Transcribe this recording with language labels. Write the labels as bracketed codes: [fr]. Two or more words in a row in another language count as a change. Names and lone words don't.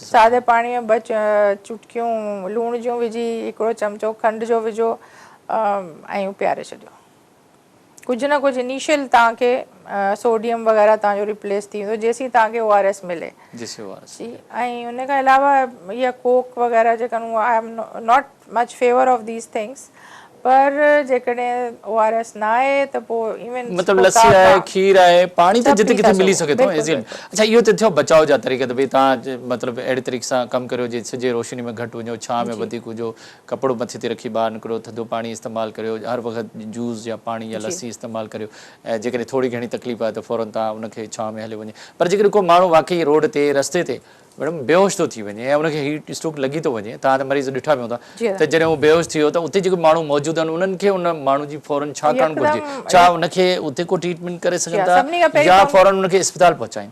[sd] सादे पाणीअ में ॿ चुटकियूं लूण जूं विझी हिकिड़ो चमिचो खंड जो विझो ऐं पीआरे छॾियो कुझु न कुझु इनिशियल तव्हांखे सोडियम वग़ैरह तव्हांजो रिप्लेस थी वेंदो जेसीं तव्हांखे ORS मिले ऐं उन खां अलावा इहा कोक वग़ैरह जेका [en] I am not much favor of these things [sd] पर जेकॾहिं ORS न आहे त पोइ इवन मतिलबु लस्सी आहे खीर आहे पाणी त जिते किथे मिली सघे थो अच्छा इहो त थियो बचाव जा तरीक़ा त भई तव्हां मतिलबु अहिड़े तरीक़े सां कमु करियो जे सिज जी रोशनी में घटि वञो छांव में वधीक हुजो कपिड़ो मथे ते रखी ॿाहिरि निकिरो थधो पाणी इस्तेमालु करियो हर वक़्तु जूस या पाणी या लस्सी इस्तेमालु करियो ऐं जेकॾहिं थोरी घणी तकलीफ़ आहे त फौरन तव्हां उनखे छांव में हली वञे पर जेकॾहिं को माण्हू वाक़ई रोड ते रस्ते ते मैडम बेहोश थो थी वञे ऐं उनखे [en] heat stroke [sd] लॻी थो वञे तव्हां त मरीज़ ॾिठा बि हूंदा त जॾहिं उहो बेहोश थी वियो त उते जेके माण्हू मौजूदु आहिनि उन्हनि खे उन माण्हू जी फौरन छा करणु घुरिजे छा उनखे उते को ट्रीटमेंट करे सघनि था या फौरन उनखे इस्पताल पहुचाइनि